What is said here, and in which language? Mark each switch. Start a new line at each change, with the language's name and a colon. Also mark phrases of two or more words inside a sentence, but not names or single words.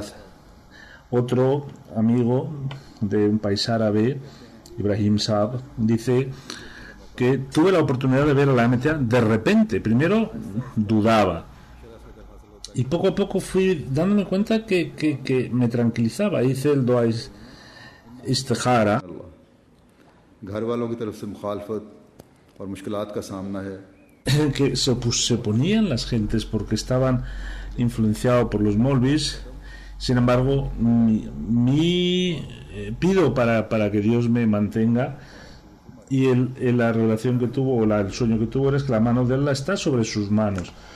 Spanish: Otro amigo de un país árabe, Ibrahim Saab, dice que tuve la oportunidad de ver a la MTA de repente. Primero dudaba y poco a poco fui dándome cuenta que me tranquilizaba. Hice el
Urdu: دعا استخارہ, گھر والوں کی طرف سے مخالفت اور مشکلات کا سامنا ہے
Spanish: que se oponían las gentes porque estaban influenciados por los Molvis. Sin embargo, pido para que Dios me mantenga, y la relación que tuvo, o el sueño que tuvo, es que la mano de Allah está sobre sus manos.